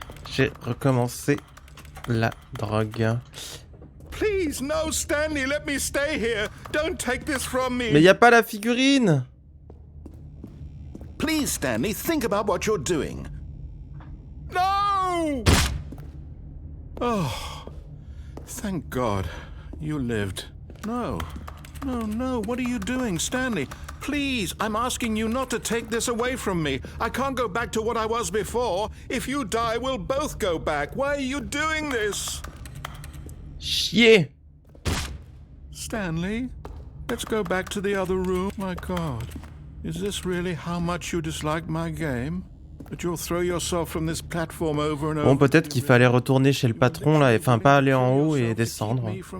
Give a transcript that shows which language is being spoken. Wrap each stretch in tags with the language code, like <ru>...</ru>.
<fr>J'ai recommencé la drogue.</fr> <en>Please, no, Stanley, let me stay here. Don't take this from me.</en> <fr>Mais y a pas la figurine.</fr> <en>Please, Stanley, think about what you're doing. No! Oh, thank God. You lived. No, what are you doing, Stanley? Please, I'm asking you not to take this away from me. I can't go back to what I was before. If you die, we'll both go back. Why are you doing this?</en> <fr>Chier.</fr> <en>Stanley, let's go back to the other room. My God, is this really how much you dislike my game? That you'll throw yourself from this platform over and over.</en> <fr>Bon, peut-être qu'il fallait retourner chez le patron là, enfin pas aller en haut et descendre.</fr>